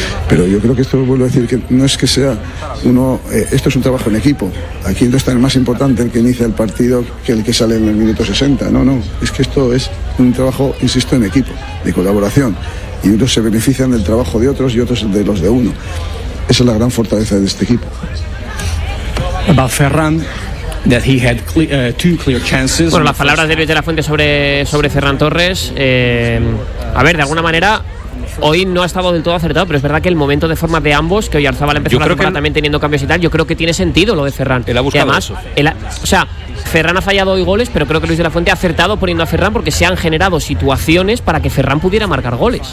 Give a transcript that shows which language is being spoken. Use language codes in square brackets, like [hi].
[es] Pero yo creo que esto, vuelvo a decir, que no es que sea uno, esto es un trabajo en equipo. Aquí no está el más importante, el que inicia el partido, que el que sale en el minuto 60. No, es que esto es un trabajo, insisto, en equipo, de colaboración, y unos se benefician del trabajo de otros y otros de los de uno. Esa es la gran fortaleza de este equipo. [en] About Ferran, that he had two clear chances. [es] Bueno, las palabras de Luis de la Fuente sobre Ferran Torres, a ver, de alguna manera hoy no ha estado del todo acertado, pero es verdad que el momento de forma de ambos, que Oyarzabal empezó la temporada también teniendo cambios y tal, yo creo que tiene sentido lo de Ferran. Él ha buscado además, eso. Ferran ha fallado hoy goles, pero creo que Luis de la Fuente ha acertado poniendo a Ferran porque se han generado situaciones para que Ferran pudiera marcar goles.